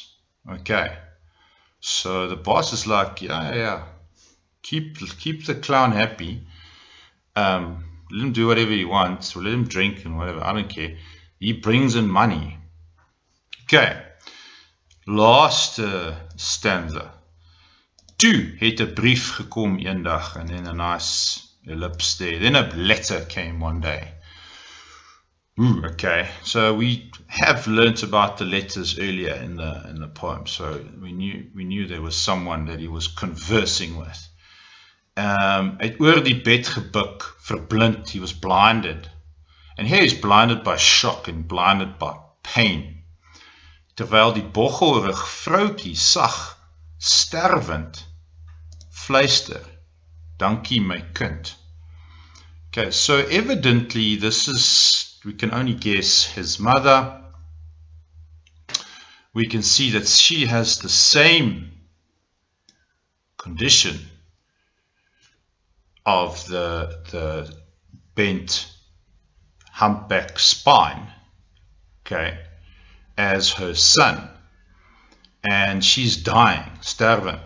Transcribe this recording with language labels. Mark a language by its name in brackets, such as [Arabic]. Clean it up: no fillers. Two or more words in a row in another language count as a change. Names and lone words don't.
[English] Okay, so the boss is like, yeah. Keep the clown happy. Let him do whatever he wants, or let him drink and whatever. I don't care. He brings in money. Okay. Last stanza. [Afrikaans] Toe het 'n brief gekom eendag, [English] and then a nice ellipse there. Then a letter came one day. Ooh, okay. So we have learnt about the letters earlier in the poem. So we knew there was someone that he was conversing with. [Afrikaans] Hy het oor die bed gebuk, verblind, [English] he was blinded. And here he's blinded by shock and blinded by pain. [Afrikaans] Terwyl die boggelrig vroukie sag, sterwend, fluister, dankie my kind. [English] Okay, so evidently this is, we can only guess, his mother. We can see that she has the same condition of the bent humpback spine, okay, as her son, and she's dying, stervend.